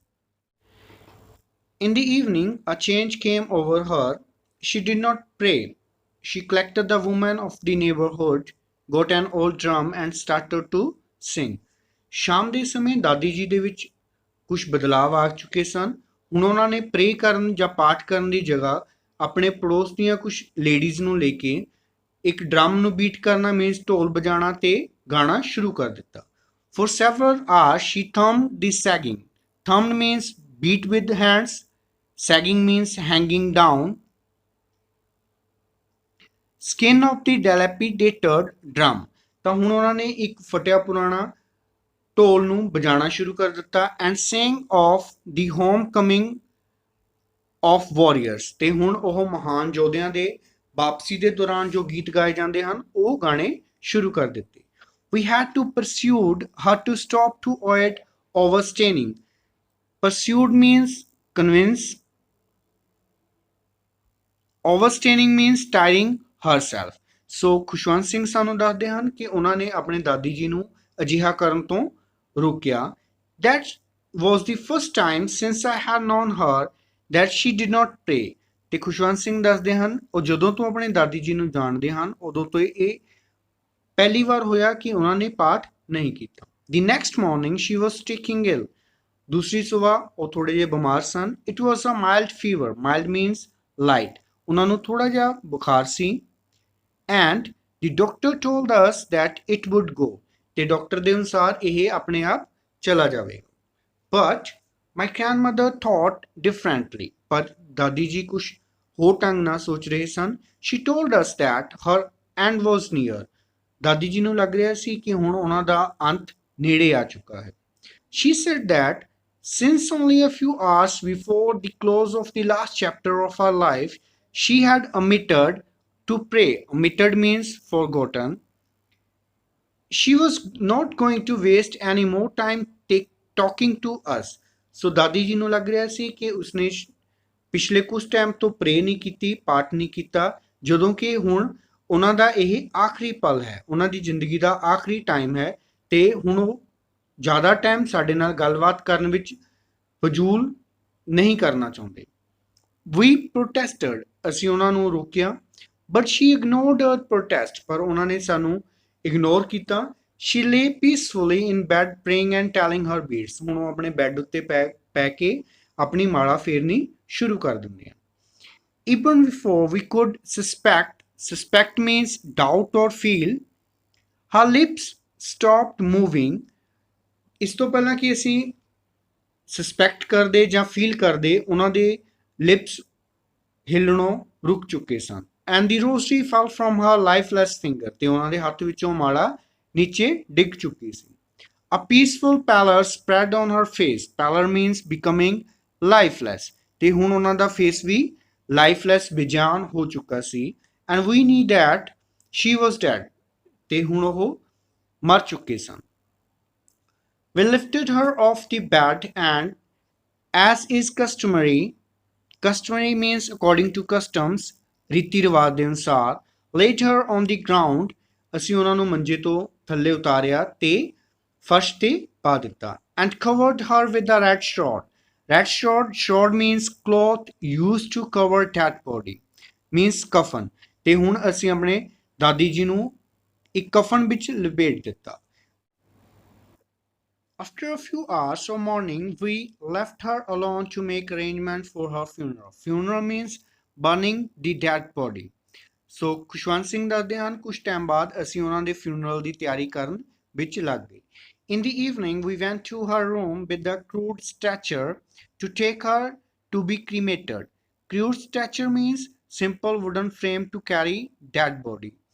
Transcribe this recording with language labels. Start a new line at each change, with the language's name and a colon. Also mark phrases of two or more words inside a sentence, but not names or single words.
English: In the evening, a change came over her. She did not pray. She collected the women of the neighborhood, got an old drum and started to sing.
Punjabi: ਸ਼ਾਮ ਦੇ ਸਮੇਂ ਦਾਦੀ ਜੀ ਦੇ ਵਿੱਚ ਕੁਝ ਬਦਲਾਵ ਆ ਚੁੱਕੇ ਸਨ। ਹੁਣ ਉਹਨਾਂ ਨੇ ਪ੍ਰੇ ਕਰਨ ਜਾਂ ਪਾਠ ਕਰਨ ਦੀ ਜਗ੍ਹਾ ਆਪਣੇ ਪੜੋਸ ਦੀਆਂ ਕੁਝ ਲੇਡੀਜ਼ ਨੂੰ ਲੈ ਕੇ ਇੱਕ ਡਰਮ ਨੂੰ ਬੀਟ ਕਰਨਾ ਮੀਨਸ ਢੋਲ ਵਜਾਣਾ ਤੇ ਗਾਣਾ ਸ਼ੁਰੂ ਕਰ ਦਿੱਤਾ।
English: For several hours she thumbed the sagging. Thumbed means beat with hands. Sagging means hanging down. Skin of the dilapidated drum.
Punjabi: ਤਾਂ ਹੁਣ ਉਹਨਾਂ ਨੇ ਇੱਕ ਫਟਿਆ ਪੁਰਾਣਾ ਢੋਲ ਨੂੰ ਵਜਾਣਾ ਸ਼ੁਰੂ ਕਰ ਦਿੱਤਾ।
English: And sang of the homecoming of warriors.
Punjabi: ਤੇ ਹੁਣ ਉਹ ਮਹਾਨ ਯੋਧਿਆਂ ਦੇ ਵਾਪਸੀ ਦੇ ਦੌਰਾਨ ਜੋ ਗੀਤ ਗਾਏ ਜਾਂਦੇ ਹਨ ਉਹ ਗਾਣੇ ਸ਼ੁਰੂ ਕਰ ਦਿੱਤੇ।
English: We had to persuade her to stop to avoid overstaining. Persuade means convince. Overstaining means tiring herself.
Punjabi: So ਖੁਸ਼ਵੰਤ ਸਿੰਘ ਸਾਨੂੰ ਦੱਸਦੇ ਹਨ ਕਿ ਉਹਨਾਂ ਨੇ ਆਪਣੇ ਦਾਦੀ ਜੀ ਨੂੰ ਅਜਿਹਾ ਕਰਨ ਤੋਂ ਰੋਕਿਆ।
English: That was the first time since I had known her that she did not pray.
Punjabi: ਤੇ ਖੁਸ਼ਵੰਤ ਸਿੰਘ ਦੱਸਦੇ ਹਨ ਉਹ ਜਦੋਂ ਤੋਂ ਆਪਣੇ ਦਾਦੀ ਜੀ ਨੂੰ ਜਾਣਦੇ ਹਨ ਉਦੋਂ ਤੋਂ ਇਹ ਪਹਿਲੀ ਵਾਰ ਹੋਇਆ ਕਿ ਉਹਨਾਂ ਨੇ ਪਾਠ ਨਹੀਂ ਕੀਤਾ।
English: The next morning she was taking ill.
Punjabi: ਦੂਸਰੀ ਸਵੇਰ ਉਹ ਥੋੜੇ ਜਿਹੇ ਬਿਮਾਰ ਸਨ।
English: It was a mild fever. Mild means light.
Punjabi: ਉਹਨਾਂ ਨੂੰ ਥੋੜਾ ਜਿਹਾ ਬੁਖਾਰ ਸੀ।
English: And the doctor told us that it would go.
Punjabi: ਤੇ ਡਾਕਟਰ ਦੇ ਅਨੁਸਾਰ ਇਹ ਆਪਣੇ ਆਪ ਚਲਾ ਜਾਵੇਗਾ।
English: But my grandmother thought differently.
Punjabi: ਪਰ ਦਾਦੀ ਜੀ ਕੁਝ ਹੋਰ ਢੰਗ ਨਾਲ ਸੋਚ ਰਹੇ ਸਨ।
English: She told us that her end was near.
Punjabi: ਦਾਦੀ ਜੀ ਨੂੰ ਲੱਗ ਰਿਹਾ ਸੀ ਕਿ ਹੁਣ ਉਹਨਾਂ ਦਾ ਅੰਤ ਨੇੜੇ ਆ ਚੁੱਕਾ ਹੈ।
English: She said that since only a few hours before the close of the last chapter of her life, she had omitted to pray. Omitted means forgotten. She was not going to waste any more time talking to us.
Punjabi: So ਦਾਦੀ ਜੀ ਨੂੰ ਲੱਗ ਰਿਹਾ ਸੀ ਕਿ ਉਸਨੇ ਪਿਛਲੇ ਕੁਝ ਟਾਈਮ ਤੋਂ ਪ੍ਰੇ ਨਹੀਂ ਕੀਤੀ, ਪਾਠ ਨਹੀਂ ਕੀਤਾ, ਜਦੋਂ ਕਿ ਹੁਣ ਉਹਨਾਂ ਦਾ ਇਹ ਆਖਰੀ ਪਲ ਹੈ, ਉਹਨਾਂ ਦੀ ਜ਼ਿੰਦਗੀ ਦਾ ਆਖਰੀ ਟਾਈਮ ਹੈ ਤੇ ਹੁਣ ਉਹ ਜ਼ਿਆਦਾ ਟਾਈਮ ਸਾਡੇ ਨਾਲ ਗੱਲਬਾਤ ਕਰਨ ਵਿੱਚ ਫਜ਼ੂਲ ਨਹੀਂ ਕਰਨਾ ਚਾਹੁੰਦੇ।
English: We protested.
Punjabi: ਅਸੀਂ ਉਹਨਾਂ ਨੂੰ ਰੋਕਿਆ।
English: But she ignored our protest.
Punjabi: ਪਰ ਉਹਨਾਂ ਨੇ ਸਾਨੂੰ ਇਗਨੋਰ ਕੀਤਾ।
English: She lay peacefully in bed praying and telling her beads.
Punjabi: ਹੁਣ ਉਹ ਆਪਣੇ ਬੈੱਡ ਉੱਤੇ ਪੈ ਕੇ ਆਪਣੀ ਮਾਲਾ ਫੇਰਨੀ ਸ਼ੁਰੂ ਕਰ ਦਿੰਦੇ ਆ।
English: Even before we could suspect means doubt or feel, her lips stopped moving.
Punjabi: ਇਸ ਤੋਂ ਪਹਿਲਾਂ ਕਿ ਅਸੀਂ ਸਸਪੈਕਟ ਕਰਦੇ ਜਾਂ ਫੀਲ ਕਰਦੇ ਉਹਨਾਂ ਦੇ ਲਿਪਸ ਹਿੱਲਣੋਂ ਰੁਕ ਚੁੱਕੇ ਸਨ।
English: And the rosary fell from her lifeless finger.
Punjabi: ਤੇ ਉਹਨਾਂ ਦੇ ਹੱਥ ਵਿੱਚੋਂ ਮਾਲਾ ਨੀਚੇ ਡਿੱਗ ਚੁੱਕੀ ਸੀ।
English: A peaceful pallor spread on her face. Pallor means becoming lifeless.
Punjabi: ਤੇ ਹੁਣ ਉਹਨਾਂ ਦਾ ਫੇਸ ਵੀ ਲਾਈਫਲੈਸ ਬੇਜਾਨ ਹੋ ਚੁੱਕਾ ਸੀ।
English: And we knew that she was dead.
Punjabi: ਤੇ ਹੁਣ ਉਹ ਮਰ ਚੁੱਕੇ ਸਨ।
English: We lifted her off the bed and, as is customary means according to customs,
Punjabi: ਰੀਤੀ ਰਿਵਾਜ ਦੇ ਅਨੁਸਾਰ,
English: laid her on the ground.
Punjabi: ਅਸੀਂ ਉਹਨਾਂ ਨੂੰ ਮੰਜੇ ਤੋਂ ਥੱਲੇ ਉਤਾਰਿਆ ਤੇ ਫਰਸ਼ ਤੇ ਪਾ ਦਿੱਤਾ।
English: And covered her with a red shroud. Red shroud means cloth used to cover dead body. Means ਕਫਨ।
Punjabi: ਤੇ ਹੁਣ ਅਸੀਂ ਆਪਣੇ ਦਾਦੀ ਜੀ ਨੂੰ ਇੱਕ ਕਫਨ ਵਿੱਚ ਲਪੇਟ ਦਿੱਤਾ।
English: After a few hours of mourning, we left her alone to make arrangements for her funeral. Funeral means burning the dead body.
Punjabi: So ਖੁਸ਼ਵੰਤ ਸਿੰਘ ਦੱਸਦੇ ਹਨ ਕੁਝ ਟਾਈਮ ਬਾਅਦ ਅਸੀਂ ਉਹਨਾਂ ਦੇ ਫਿਊਨਰਲ ਦੀ ਤਿਆਰੀ ਕਰਨ ਵਿੱਚ ਲੱਗ ਗਏ।
English: In the evening, we went to her room with the crude stretcher to take her to be cremated. Crude stretcher means simple wooden frame to carry dead body.